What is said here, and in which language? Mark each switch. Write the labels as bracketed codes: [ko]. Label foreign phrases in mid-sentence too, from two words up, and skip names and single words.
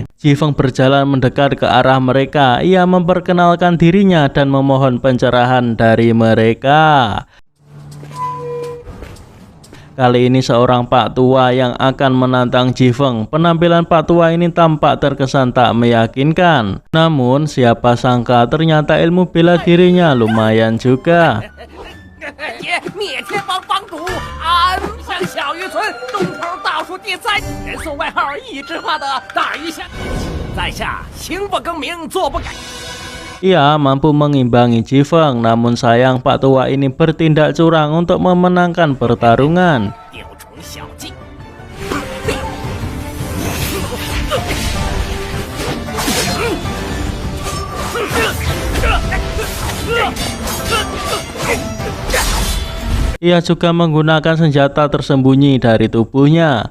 [id] Jifeng berjalan mendekat ke arah mereka. Ia memperkenalkan dirinya dan memohon pencerahan dari mereka. Kali ini seorang pak tua yang akan menantang Jifeng. Penampilan pak tua ini tampak terkesan tak meyakinkan. Namun siapa sangka ternyata ilmu bela dirinya lumayan juga. [zh] 灭天帮帮主，俺向小渔村东头倒数第3，人送外号一枝花的大鱼虾。在下行不更名，坐不改。 [id] Ia mampu mengimbangi Jifeng, namun sayang pak tua ini bertindak curang untuk memenangkan pertarungan. [zh] 雕虫小技。 [id] Ia juga menggunakan senjata tersembunyi dari tubuhnya.